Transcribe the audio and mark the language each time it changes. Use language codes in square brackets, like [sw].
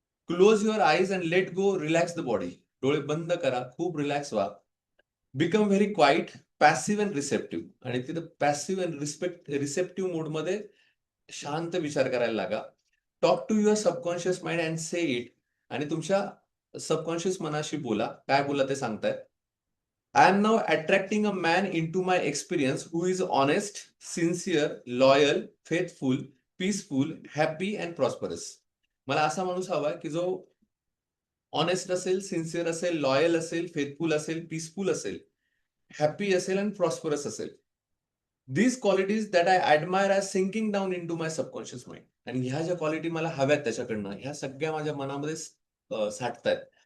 [en] Close your eyes and let go relax the body. [mr] डोळे बंद करा, खूप रिलॅक्स व्हा. [en] become very quiet, passive and receptive [mr] आणि तिथं पॅसिव्ह अँड रिसेप्टिव्ह मोडमध्ये शांत विचार करायला लागा. [en] talk to your subconscious mind and say it [mr] आणि तुमच्या सबकॉन्शियस मनाशी बोला. काय बोला ते सांगताय. [en] I am now attracting a man into my experience who is honest, sincere, loyal, faithful, peaceful, happy and prosperous. [mr] मला असा माणूस हवाय की जो ऑनेस्ट असेल, सिन्सिअर असेल, लॉयल असेल, फेथफुल असेल, पीसफुल असेल, हॅपी असेल आणि प्रॉस्परस असेल. [en] These qualities that I admire are sinking down into my subconscious mind. [mr] आणि ह्या ज्या क्वालिटी मला हव्यात त्याच्याकडनं, ह्या सगळ्या माझ्या मनामध्ये साठतायत.